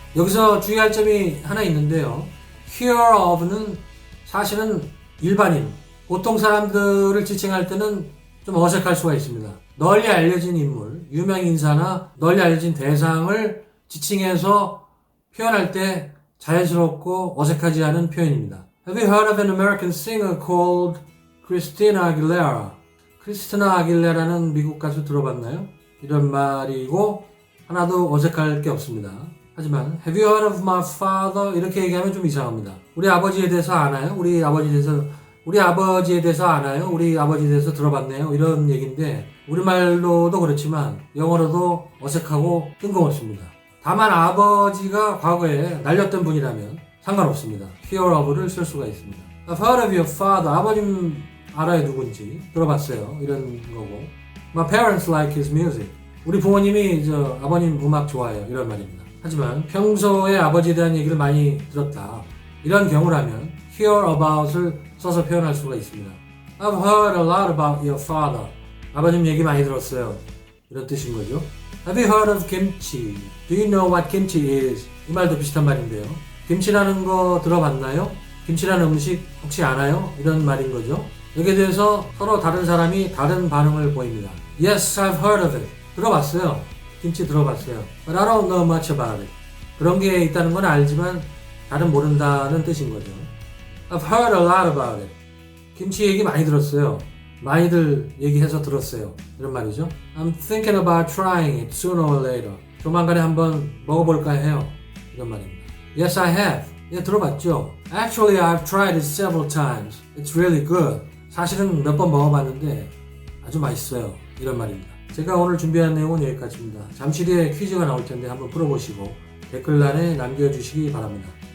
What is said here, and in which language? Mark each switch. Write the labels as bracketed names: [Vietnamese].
[Korean] 여기서 주의할 점이 하나 있는데요. hear of는 사실은 일반인, 보통 사람들을 지칭할 때는 좀 어색할 수가 있습니다. 널리 알려진 인물, 유명 인사나 널리 알려진 대상을 지칭해서 표현할 때 자연스럽고 어색하지 않은 표현입니다. [English] Have you heard of an American singer called Christina Aguilera? [Korean] 크리스티나 아길레라는 미국 가수 들어봤나요? 이런 말이고 하나도 어색할 게 없습니다. 하지만 [English] Have you heard of my father? [Korean] 이렇게 얘기하면 좀 이상합니다. 우리 아버지에 대해서 아나요? 우리 아버지에 대해서 아나요? 우리 아버지에 대해서 들어봤네요? 이런 얘기인데 우리말로도 그렇지만 영어로도 어색하고 뜬금없습니다. 다만 아버지가 과거에 날렸던 분이라면 상관없습니다. hear of를 쓸 수가 있습니다. [English] I've heard of your father. [Korean] 아버님 알아요, 누군지. 들어봤어요. 이런 거고. [English] My parents like his music. [Korean] 우리 부모님이 아버님 음악 좋아해요. 이런 말입니다. 하지만 평소에 아버지에 대한 얘기를 많이 들었다. 이런 경우라면 hear about을 써서 표현할 수가 있습니다. [English] I've heard a lot about your father. [Korean] 아버님 얘기 많이 들었어요. 이런 뜻인 거죠. [English] Have you heard of kimchi? Do you know what kimchi is? [Korean] 이 말도 비슷한 말인데요. 김치라는 거 들어봤나요? 김치라는 음식 혹시 아나요? 이런 말인 거죠. 여기에 대해서 서로 다른 사람이 다른 반응을 보입니다. [English] Yes, I've heard of it. [Korean] 들어봤어요. 김치 들어봤어요. [English] But I don't know much about it. [Korean] 그런 게 있다는 건 알지만 다른 모른다는 뜻인 거죠. [English] I've heard a lot about it. [Korean] 김치 얘기 많이 들었어요. 많이들 얘기해서 들었어요. 이런 말이죠. [English] I'm thinking about trying it sooner or later. [Korean] 조만간에 한번 먹어볼까 해요. 이런 말입니다. [English] Yes, I have. [Korean] 예, 들어봤죠. [English] Actually, I've tried it several times. It's really good. [Korean] 사실은 몇 번 먹어봤는데 아주 맛있어요. 이런 말입니다. 제가 오늘 준비한 내용은 여기까지입니다. 잠시 뒤에 퀴즈가 나올 텐데 한번 풀어보시고 댓글란에 남겨주시기 바랍니다.